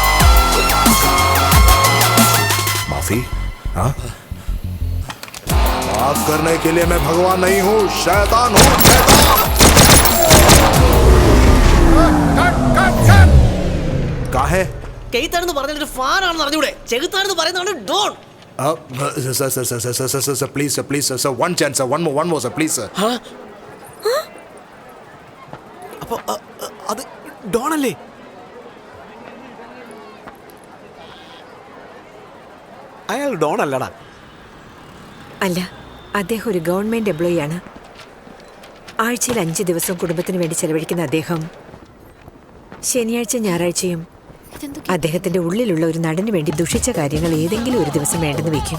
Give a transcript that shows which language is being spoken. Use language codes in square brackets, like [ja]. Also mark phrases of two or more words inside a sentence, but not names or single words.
[hi] माफी? हाँ? माफ करने के लिए मैं भगवान नहीं हूँ, शैतान हूँ। काहे? [ml] കെയ്ത്താണെന്ന് പറഞ്ഞിട്ട് ഫാനാണെന്ന് അറിഞ്ഞൂടെ? ചെകുത്താണെന്ന് പറയുന്നതാണ് ഡോൺ. [en] Sir, please, sir, one chance, sir, one more, sir, please, sir. [ml] അപ്പൊ അത് ഡോൺ അല്ലേ? അയാൾ ഡോൺ അല്ലടാ. അല്ല, അദ്ദേഹം ഒരു [en] government employee [ml] ആണ്. ആഴ്ചയിൽ 5 ദിവസം കുടുംബത്തിന് വേണ്ടി ചെലവഴിക്കുന്ന അദ്ദേഹം ശനിയാഴ്ച ഞായറാഴ്ചയും അദ്ദേഹത്തിന്റെ ഉള്ളിലുള്ള ഒരു നടന് വേണ്ടി ദുഷിച്ച കാര്യങ്ങൾ ഏതെങ്കിലും ഒരു ദിവസം വേണ്ടെന്ന് വെക്കും.